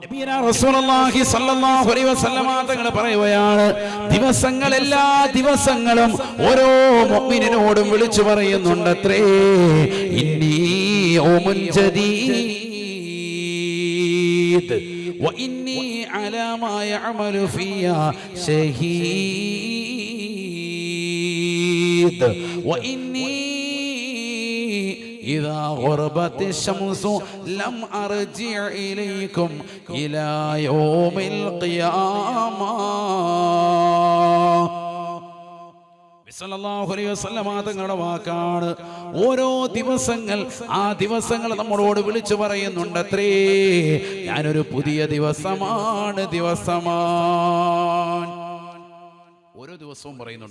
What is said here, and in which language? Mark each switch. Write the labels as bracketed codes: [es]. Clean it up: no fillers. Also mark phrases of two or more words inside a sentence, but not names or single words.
[ml] തങ്ങൾ പറയുകയാണ്, ദിവസങ്ങൾ എല്ലാ ദിവസങ്ങളും ഓരോ മുഅ്മിനോടും വിളിച്ചു പറയുന്നുണ്ടത്രേ, [ar] إني يوم جديد وإني على ما يعمل فيّ شهيد وإني إذا غربت الشمس لم أرجع إليكم إلى يوم القيامة. صلى الله عليه وسلم [ml] തങ്ങളുടെ വാക്കാണ്. ഓരോ ദിവസങ്ങൾ ആ ദിവസങ്ങൾ നമ്മളോട് വിളിച്ചു പറയുന്നുണ്ടത്രേ, ഞാനൊരു പുതിയ ദിവസമാണ്. ഓരോ ദിവസവും പറയുന്നുണ്ട്.